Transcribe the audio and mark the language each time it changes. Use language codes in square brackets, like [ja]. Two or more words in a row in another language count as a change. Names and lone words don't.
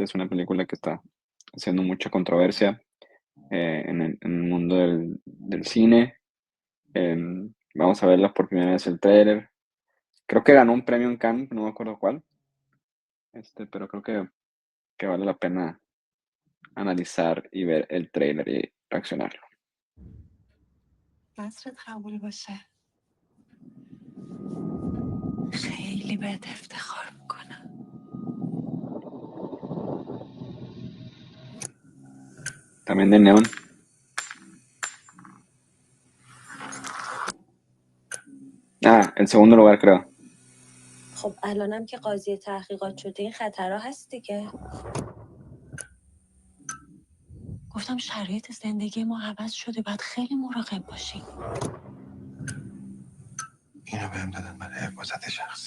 [es] Es una película que está haciendo mucha controversia en el mundo del cine. Vamos a verla por primera vez el trailer. Creo que ganó un premio en Cannes, no me acuerdo cuál, pero creo que vale la pena analizar y ver el trailer y reaccionarlo. [fa] عصرت قبول باشه خیلی بهت افتخار میکنم. [es] También de Neon. Ah, el segundo lugar creo. [fa] خب الانم که قاضی تحقیقات شده این خطرها هست دیگه. گفتم شرایط زندگی ما عوض شده، باید خیلی مراقب باشیم. اینو بهم دادن برای حفاظت شخصی.